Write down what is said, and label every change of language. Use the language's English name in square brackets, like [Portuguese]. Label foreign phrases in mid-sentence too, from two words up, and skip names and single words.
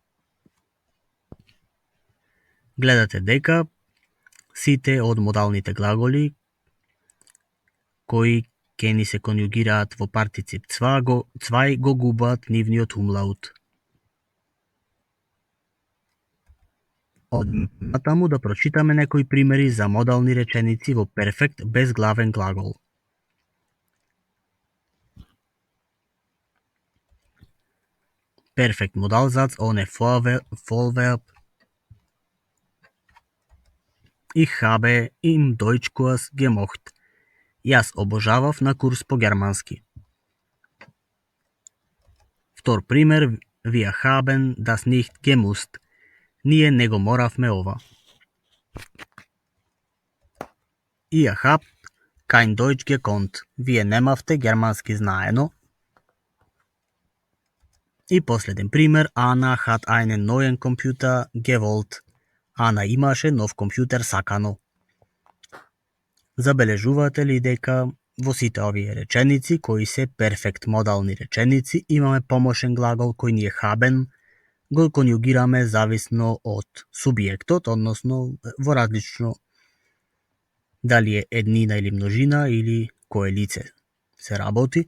[Macedonian] Гледате дека сите од модалните глаголи кои ќе ни се конјугираат во партицип 2 го губаат нивниот умлаут. Од натаму да прочитаме некои примери за модални реченици во перфект без главен глагол. [German] Perfekt Modalsatz ohne Vollverb. Ich habe im Deutschkurs gemocht. [Macedonian] Јас обожавав на курс по германски. Втор пример, [German] wir haben das nicht gemusst. [Macedonian] Ние не го моравме ова. [German] Ihr habt kein Deutsch gekonnt. [Macedonian] Вие немавте германски знаено. И последен пример, [German] Anna hat einen neuen Computer gewollt. [Macedonian] Ана имаше нов компјутер сакано. Забележувате ли дека во сите овие реченици, кои се перфект модални реченици, имаме помошен глагол кој ни е haben, го конјугираме зависно од субјектот, односно во различно дали е еднина или множина или кое лице се работи.